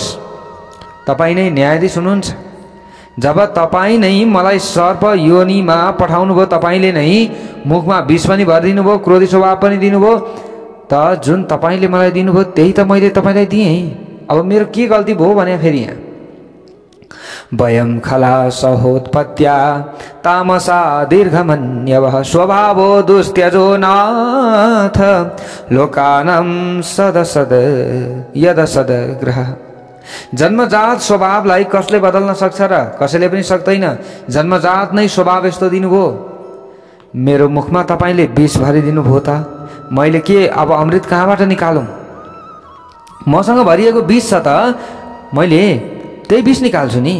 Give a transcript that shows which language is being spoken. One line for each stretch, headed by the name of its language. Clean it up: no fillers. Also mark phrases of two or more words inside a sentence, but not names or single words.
Nepali: तपाईँ नै न्यायाधीश हुनुहुन्छ। जब तपाईँ नै मलाई सर्प योनिमा पठाउनु भयो, तपाईँले नै मुखमा विष पनि भरिदिनु भयो, क्रोधी स्वभाव पनि दिनुभयो, त जुन तपाईँले मलाई दिनुभयो त्यही त मैले तपाईँलाई दिएँ। अब मेरो के गल्ती भयो भने फेरि यहाँ
Sanskrit: वयं खलासहोत्पत्त्या तामसा दीर्घमन्यवः स्वभावो दुस्त्यजो नाथ लोकानां सदसद यदसद ग्रह।
Nepali: जन्मजात स्वभावलाई कसले बदल्न सक्छ र? कसैले पनि सक्दैन। जन्मजात नै स्वभाव यस्तो दिनुभयो। मेरो मुखमा तपाईले विष भरिदिनु भयो त मैले के अब अमृत कहाँबाट निकालौं? मसँग भरिएको विष छ त मैले त्यही विष निकाल्छु नि।